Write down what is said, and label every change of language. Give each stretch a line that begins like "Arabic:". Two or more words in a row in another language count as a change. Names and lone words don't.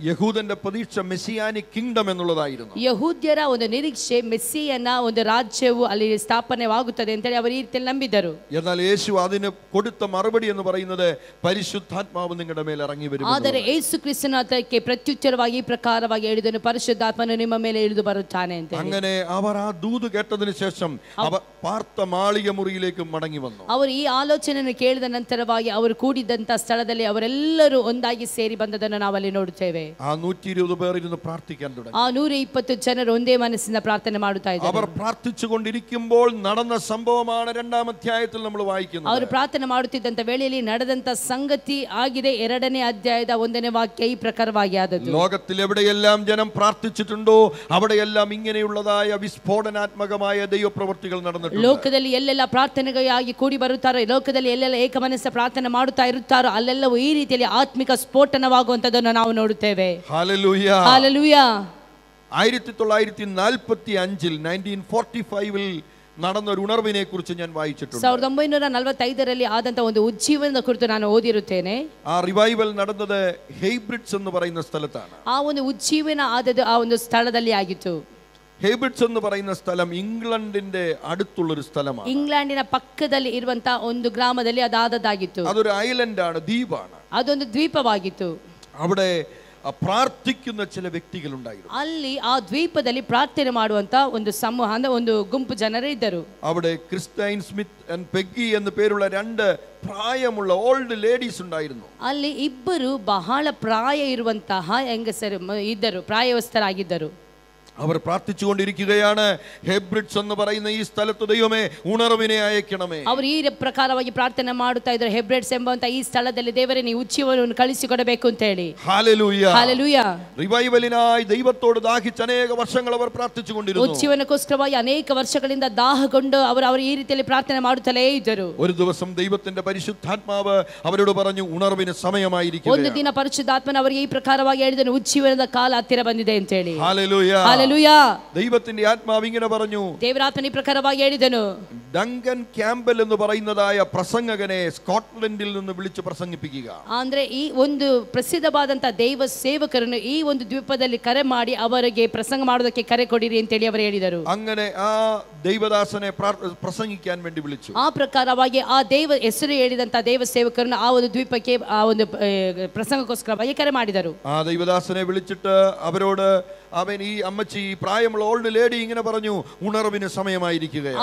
Malayalam: യഹൂദന്റെ പ്രതീക്ഷ
English: Messianic Kingdom
Malayalam: എന്നുള്ളതായിരുന്നു.
Kannada: ಯಹೂದ್ಯರ ಒಂದು ನಿರೀಕ್ಷೆ ಮೆಸ್ಸಿಯನ ಒಂದು ರಾಜ್ಯವು ಅಲ್ಲಿ ಸ್ಥಾಪನೆವಾಗುತ್ತದೆ ಅಂತ ಹೇಳಿ ಅವರು ಈ ರೀತಿಯಲ್ಲಿ ನಂಬಿದರು.
Malayalam: എന്നാൽ യേശു അതിന് കൊടുത്ത മറുപടി എന്ന് പറയുന്നത് പരിശുദ്ധാത്മാവ് നിങ്ങളുടെ മേൽ ഇറങ്ങി വരും.
Kannada: ಆದರೆ ಯೇಸು ಕ್ರಿಸ್ತನ ಅದಕ್ಕೆ ಪ್ರತ್ಯುತ್ತರವಾಗಿ ಈ ಪ್ರಕಾರವಾಗಿ ಹೇಳಿದನು, ಪರಿಶುದ್ಧಾತ್ಮನು ನಿಮ್ಮ ಮೇಲೆ ಇಳಿದು ಬರುತ್ತಾನೆ ಅಂತ.
Malayalam: അങ്ങനെ അവർ ആ ദൂത് കേട്ടതിന് ശേഷം അവർ പാർത്ത മാളിക മുറിയിലേക്ക് മടങ്ങി വന്നു.
Kannada: ಅವರು ಈ ಆಲೋಚನೆಯನ್ನು ಕೇಳಿದ ನಂತರವಾಗಿ ಅವರು ಕೂಡಿದಂತ ಸ್ಥಳದಲ್ಲಿ ಅವರೆಲ್ಲರೂ ಒಂದಾಗಿ ಸೇರಿ ಬಂದದನ್ನು ನಾವಲ್ಲಿ ನೋಡುತ್ತೇವೆ.
Malayalam: ആ 120 പേർ ഇരുന്ന് പ്രാർത്ഥിക്കാൻ തുടങ്ങി.
Kannada: ಆ 120 ಜನರು ಒಂದೇ ಮನಸ್ಸಿಂದ ಪ್ರಾರ್ಥನೆ ಮಾಡುತ್ತಾ ಇದ್ದಾರೆ.
Malayalam: അവർ പ്രാർത്ഥിച്ചുകൊണ്ടിരിക്കുമ്പോൾ നടന്ന സംഭവമാണ് 2-ാം അധ്യായത്തിൽ നമ്മൾ വായിക്കുന്നത്.
Kannada: ಅವರು ಪ್ರಾರ್ಥನೆ ಮಾಡುತ್ತಿದ್ದಂತ ವೇಳೆಯಲ್ಲಿ ನಡೆದಂತ ಸಂಗತಿ ಆಗಿದೆ. 2ನೇ ಅಧ್ಯಾಯದ 1ನೇ ವಾಕ್ಯ ಈ ಪ್ರಕಾರವಾಗಿ ಆದದ್ದು.
Malayalam: ലോകത്തിൽ എവിടെയെല്ലാം ജനം പ്രാർത്ഥിച്ചിട്ടുണ്ടോ അവിടെയെല്ലാം ഇങ്ങനെയുള്ളതായ വിസ്ഫോടനാത്മകമായ ദൈവപ്രവൃത്തികൾ നടന്നിട്ടുണ്ട്.
Kannada: ಲೋಕದಲ್ಲಿ ಎಲ್ಲೆಲ್ಲ ಪ್ರಾರ್ಥನೆಗಾಗಿ ಕೂಡಿ ಬರುತ್ತಾರೋ, ಲೋಕದಲ್ಲಿ ಎಲ್ಲೆಲ್ಲ ಏಕಮನಸ್ಸ ಪ್ರಾರ್ಥನೆ ಮಾಡುತ್ತಾ ಇರುತ್ತಾರೋ, ಅಲ್ಲೆಲ್ಲವೂ ಈ ರೀತಿಯಲ್ಲಿ ಆತ್ಮಿಕ ಸ್ಫೋಟನವಾಗುವಂತದನ್ನು ನಾವು ನೋಡುತ್ತೇವೆ.
Malayalam: ഹല്ലേലൂയ.
Kannada: ಹಲ್ಲೆಲೂಯ.
Malayalam: 1945 1945 നടന്ന ഒരു ഉണർവിനെ കുറിച്ച് ഞാൻ വായിച്ചിട്ടുണ്ട്.
Kannada: 1945 ആದಂತ ಒಂದು ಉಜ್ಜೀವನದ ಕುರಿತು ನಾನು ಓದಿರುತ್ತೇನೆ.
Malayalam: ആ റിവൈവൽ നടന്നത് ഹെയ്ബ്രിഡ്സ് എന്ന് പറയുന്ന സ്ഥലത്താണ്.
Kannada: ಆ ಒಂದು ಉಜ್ಜೀವನ ಆದದ್ದು ಆ ಒಂದು ಸ್ಥಳದಲ್ಲಿ ಆಗಿತ್ತು.
Malayalam: ഹെയ്ബ്രിഡ്സ് എന്ന് പറയുന്ന സ്ഥലം ഇംഗ്ലണ്ടിന്റെ അടുത്തുള്ള ഒരു സ്ഥലമാണ്.
Kannada: ಇಂಗ್ಲೆಂಡಿನ ಪಕ್ಕದಲ್ಲಿ ಇರುವಂತ ಒಂದು ಗ್ರಾಮದಲ್ಲಿ ಅದಾದದ್ದಾಗಿತ್ತು.
Malayalam: അതൊരു ഐലൻഡ് ആണ്, ദ്വീപാണ്.
Kannada: ಅದೊಂದು ದ್ವೀಪವಾಗಿತ್ತು.
Malayalam: അവിടെ പ്രാർത്ഥിക്കുന്ന ചില വ്യക്തികൾ ഉണ്ടായിരുന്നു.
Kannada: ಅಲ್ಲಿ ಆ ದ್ವೀಪದಲ್ಲಿ ಪ್ರಾರ್ಥನೆ ಮಾಡುವಂತ ಒಂದು ಸಮೂಹ, ಅಂದ್ರೆ ಒಂದು ಗುಂಪು ಜನರು ಇದ್ದರು.
Malayalam: അവിടെ ക്രിസ്റ്റൈൻ സ്മിത്ത് ആൻഡ് പെഗ്ഗി എന്ന് പേരുള്ള 2 പ്രായമുള്ള
English: old ladies
Malayalam: ഉണ്ടായിരുന്നു.
Kannada: ಅಲ್ಲಿ ಇಬ್ಬರು ಬಹಳ ಪ್ರಾಯ ಇರುವಂತಹ ಹೆಂಗಸರು ಇದ್ದರು, ಪ್ರಾಯವಸ್ಥರಾಗಿದ್ದರು.
Malayalam: അവർ പ്രാർത്ഥിച്ചുകൊണ്ടിരിക്കുകയാണ്. ഹെബ്രിഡ്സ് എന്ന് പറയുന്ന ഈ സ്ഥലത്ത് ദൈവമേ ഉണർവിനെ അയക്കണമേ.
Kannada: ಅವರು ಈ ಪ್ರಕಾರವಾಗಿ ಪ್ರಾರ್ಥನೆ ಮಾಡುತ್ತಾ ಇದ್ದಾರೆ. ಹೆಬ್ರೆಡ್ಸ್ ಎಂಬಂತ ಈ ಸ್ಥಳದಲ್ಲಿ ದೇವರೇ ನೀವು ಉಜ್ಜೀವನವನ್ನು ಕಳಿಸಿಕೊಡಬೇಕು ಅಂತ ಹೇಳಿ.
Malayalam: ഹല്ലേലൂയ ഹല്ലേലൂയ. റിവൈവലിനായി ദൈവത്തോട് ദാഹിച്ച അനേക വർഷങ്ങൾ അവർ പ്രാർത്ഥിച്ചുകൊണ്ടിരുന്നു.
Kannada: ಉಜ್ಜೀವನಕ್ಕೋಸ್ಕರವಾಗಿ ಅನೇಕ ವರ್ಷಗಳಿಂದ ದಾಹಗೊಂಡು ಅವರು ಈ ರೀತಿಯಲ್ಲಿ ಪ್ರಾರ್ಥನೆ ಮಾಡುತ್ತಲೇ ಇದ್ದರು.
Malayalam: ഒരു ദിവസം ദൈവത്തിന്റെ പരിശുദ്ധാത്മാവ് അവരോട് പറഞ്ഞു ഉണർവിന് സമയമായിരിക്കുന്നു.
Kannada: ಒಂದು ದಿನ ಪರಿಶುದ್ಧಾತ್ಮನ ಅವರಿಗೆ ಈ ಪ್ರಕಾರವಾಗಿ ಹೇಳಿದನು, ಉಜ್ಜೀವನದ ಕಾಲ ಹತ್ತಿರ ಬಂದಿದೆ ಅಂತ ಹೇಳಿ.
Malayalam: ഹല്ലേലൂയ ഹല്ലേലൂയ. ദൈവത്തിന്റെ ആത്മാവ് ഇങ്ങനെ പറഞ്ഞു.
Kannada: ದೇವರಾತ್ಮನ ಈ ಪ್ರಕಾರವಾಗಿ ಹೇಳಿದನು.
Malayalam: ഡങ്കൻ ക്യാമ്പൽ എന്ന് പറയുന്നതായ പ്രസംഗകനെ സ്കോട്ട്ലൻഡിൽ നിന്ന് വിളിച്ച് പ്രസംഗിപ്പിക്കുക.
Kannada: ಅಂದ್ರೆ ಈ ಒಂದು ಪ್ರಸಿದ್ಧವಾದಂತ ದೈವ ಸೇವಕರನ್ನು ಈ ಒಂದು ದ್ವೀಪದಲ್ಲಿ ಕರೆ ಮಾಡಿ ಅವರಿಗೆ ಪ್ರಸಂಗ ಮಾಡೋದಕ್ಕೆ ಕರೆ ಕೊಡಿರಿ ಅಂತ ಹೇಳಿ ಅವರು ಹೇಳಿದರು.
Malayalam: അങ്ങനെ ആ ദൈവദാസനെ പ്രസംഗിക്കാൻ വേണ്ടി വിളിച്ചു.
Kannada: ಆ ಪ್ರಕಾರವಾಗಿ ಆ ದೈವ ಹೆಸರು ಹೇಳಿದಂತ ದೈವ ಸೇವಕರನ್ನು ಆ ಒಂದು ದ್ವೀಪಕ್ಕೆ ಆ ಒಂದು ಪ್ರಸಂಗಕ್ಕೋಸ್ಕರವಾಗಿ ಕರೆ ಮಾಡಿದರು.
Malayalam: ആ ദൈവദാസനെ വിളിച്ചിട്ട് അവരോട് അവൻ ഈ അമ്മച്ചി പ്രായമുള്ള
English: old lady
Malayalam: ഇങ്ങനെ പറഞ്ഞു ഉണർവിന് സമയമായിരിക്കുകയാണ്.